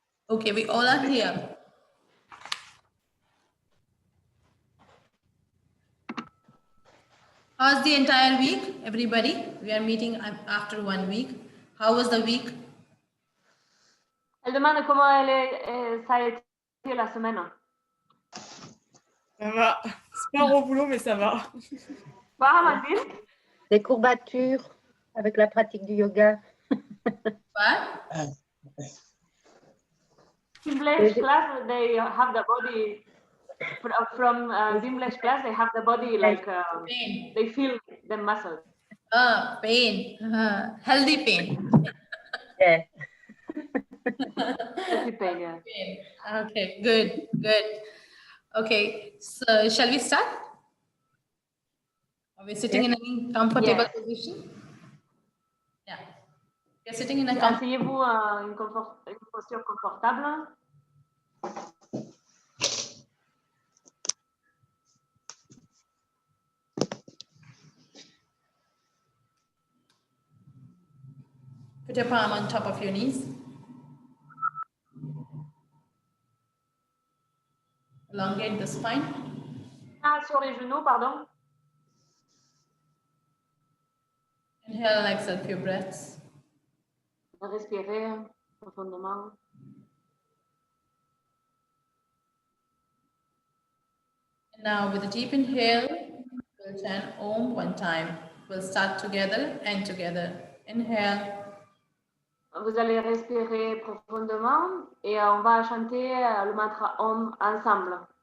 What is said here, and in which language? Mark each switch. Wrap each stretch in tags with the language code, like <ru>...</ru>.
<en>Okay, we all are here. How's the entire week, everybody? We are meeting after 1 week. How was the week?</en> <fr>Elle demande comment ça a été la semaine. Ça va. C'est pas au boulot, mais ça va. Quoi, Amandine? Des courbatures avec la pratique du yoga.</fr> <en>What? English class, they have the body from English class. They have the body like pain. They feel the muscles. Pain. Healthy pain. Yeah. Healthy pain, yeah. Okay, good. Okay, so shall we start? Are we sitting in a comfortable position? Yeah. You're sitting in a</en> <fr>Asseyez-vous une posture confortable.</fr> <en>Put your palm on top of your knees. Elongate the spine.</en> <fr>Sur les genoux, pardon.</fr> <en>Inhale and exhale a few breaths.</en> <fr>Respirez profondément.</fr> <en>And now with a deep inhale, we'll chant Om one time. We'll start together and together. Inhale.</en> <fr>Vous allez respirer profondément et on va chanter le mantra Om ensemble.</fr>